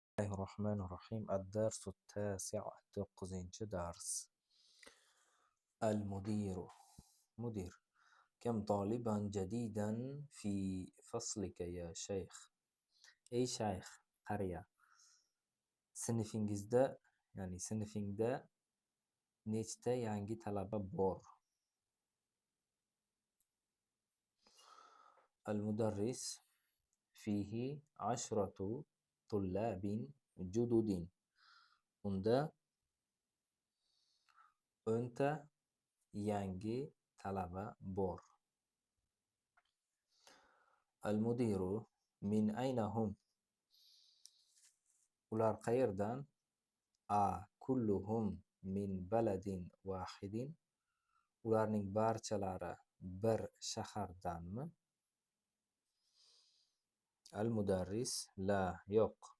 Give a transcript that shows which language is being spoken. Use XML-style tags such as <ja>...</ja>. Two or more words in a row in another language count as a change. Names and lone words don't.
<ar>الرحمن الرحيم. الدرس التاسع، 9 درس. المدير. مدير. كم طالبا جديدا في فصلك يا شيخ؟</ar> <uz>Ey shayx, qariya. Sinfingizda, ya'ni sinfingda nechta yangi talaba bor?</uz> <ar>المدرس فيه 10 طلاب جدد.</ar> <uz>Unda 10ta yangi talaba bor.</uz> <ar>المدير من أين هم؟</ar> <uz>Ular qayerdan? A.</uz> <ar>كلهم من بلد واحد.</ar> <uz>Ularning barchalari bir shahardanmi?</uz> <ar>المدرس لا, yo'q.</ar>